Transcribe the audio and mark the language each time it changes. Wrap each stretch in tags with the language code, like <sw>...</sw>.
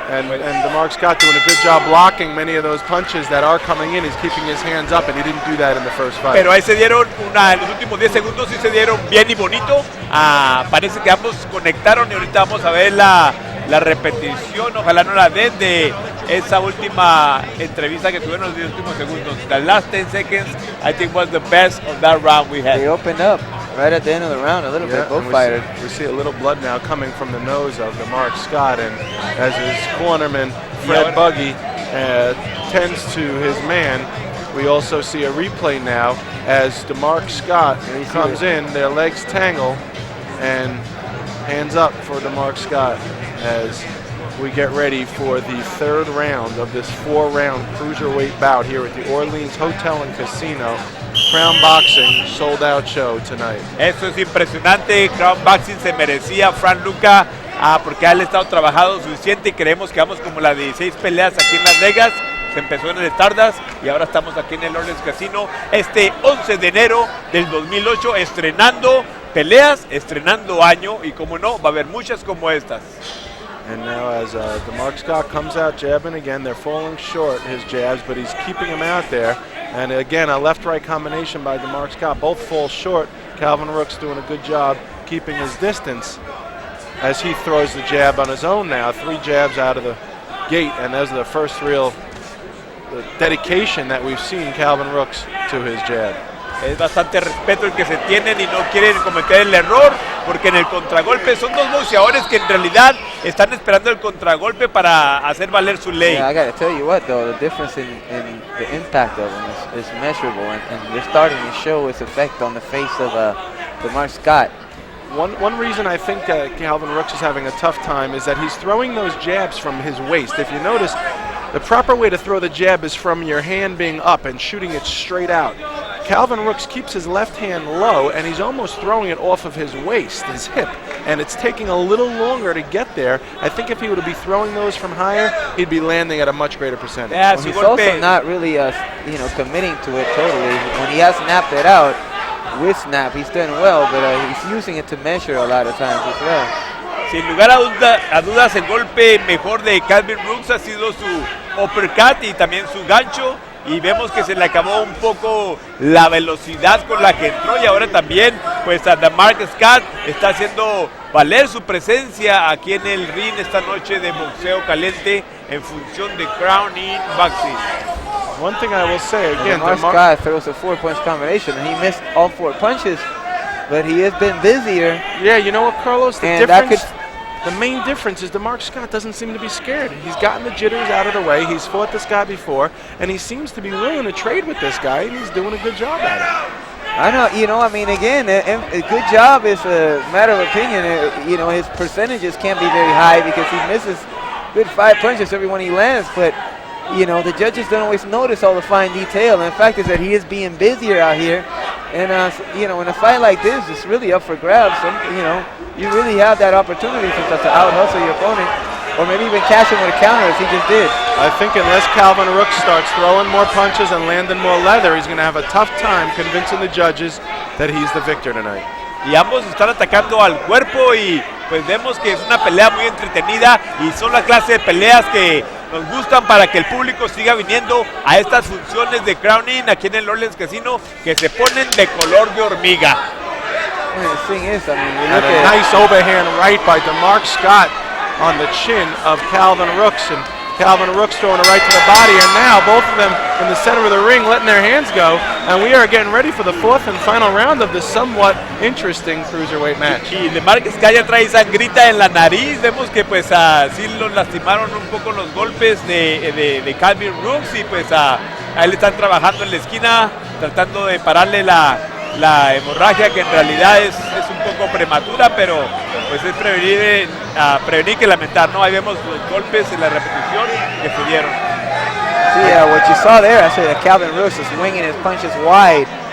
<en>And DeMark Scott doing a good job blocking many of those punches that are coming in. He's keeping his hands up, and he didn't do that in the first fight.</en> <es>Pero ahí se dieron en los últimos 10 segundos sí se dieron bien y bonito. Parece que ambos conectaron y ahorita vamos a ver la repetición. Ojalá no la den de esa última entrevista que tuvieron en los 10 últimos segundos.</es> <en>The last 10 seconds, I think, was the best of that round we had. They opened up right at the end of the round a little bit, both fighters. We see a little blood now coming from the nose of DeMark Scott, and as his cornerman, Fred Buggy, tends to his man, we also see a replay now as DeMark Scott comes in, their legs tangle, and hands up for DeMark Scott as we get ready for the third round of this 4-round cruiserweight bout here at the Orleans Hotel and Casino. Crown Boxing sold out show tonight.</en> <es>Eso es impresionante. Crown Boxing se merecía Frank Luca porque ha estado trabajado suficiente y creemos que vamos como las 16 peleas aquí en Las Vegas. Se empezó en el Stardust y ahora estamos aquí en el Orleans Casino este 11 de enero del 2008 estrenando peleas, estrenando año y como no, va a haber muchas como estas.</es> <en>And now as DeMark Scott comes out jabbing again, they're falling short, his jabs, but he's keeping him out there. And again, a left-right combination by DeMark Scott. Both fall short. Calvin Rooks doing a good job keeping his distance as he throws the jab on his own now. 3 jabs out of the gate, and those are the first real dedication that we've seen Calvin Rooks to his jab.</en> <es>Es bastante respeto el que se tienen y no quieren cometer el error porque en el contragolpe son dos boxeadores que en realidad están esperando el contragolpe para hacer valer su ley.</es> <en>Yeah, I got to tell you what though, the difference in the impact of him is measurable, and they're starting to show its effect on the face of DeMark Scott. One reason I think Calvin Rooks is having a tough time is that he's throwing those jabs from his waist. If you notice, the proper way to throw the jab is from your hand being up and shooting it straight out. Calvin Rooks keeps his left hand low, and he's almost throwing it off of his waist, his hip, and it's taking a little longer to get there. I think if he were to be throwing those from higher, he'd be landing at a much greater percentage. Yeah, well, he's also not really, committing to it totally. When he has snapped it out, with snap, he's done well, but he's using it to measure a lot of times as well.</en> <es>Sin lugar a dudas, el golpe mejor de Calvin Rooks ha sido su uppercut y también su gancho. Y vemos que se le acabó un poco la velocidad con la que entró y ahora también pues a DeMark Scott está haciendo valer su presencia aquí en el ring esta noche de boxeo caliente en función de Crown Boxing.</es> <en>One thing I will say again, DeMark Scott throws a 4-punch combination and he missed all 4 punches, but he has been busier. Yeah, you know what, Carlos? The main difference is DeMark Scott doesn't seem to be scared. He's gotten the jitters out of the way. He's fought this guy before, and he seems to be willing to trade with this guy, and he's doing a good job at it. I know, again, a good job is a matter of opinion. His percentages can't be very high because he misses good 5 punches every one he lands, but, the judges don't always notice all the fine detail. And the fact is that he is being busier out here. And, in a fight like this, it's really up for grabs. You really have that opportunity to out-hustle your opponent or maybe even catch him with a counter as he just did. I think unless Calvin Rooks starts throwing more punches and landing more leather, he's going to have a tough time convincing the judges that he's the victor tonight.</en> <es>Y ambos están atacando al cuerpo y pues vemos que es una pelea muy entretenida y son la clase de peleas que nos gustan para que el público siga viniendo a estas funciones de Crown Inn aquí en el Orleans Casino que se ponen de color de hormiga.</es> <en>The thing is, a nice overhand right by DeMark Scott on the chin of Calvin Rooks, and Calvin Rooks throwing a right to the body, and now both of them in the center of the ring letting their hands go, and we are getting ready for the 4th and final round of this somewhat interesting cruiserweight match.</en> <es>Y DeMark Scott ya trae sangrita en la nariz, vemos que pues sí los lastimaron un poco los golpes de Calvin Rooks y pues a él le están trabajando en la esquina tratando de pararle la hemorragia que en realidad es un poco prematura, pero pues es prevenir que lamentar, ¿no? Ahí vemos los golpes en la repetición que se dieron.</es> <en>See, what you saw there, actually, Calvin Rooks was winging his punches wide.</en>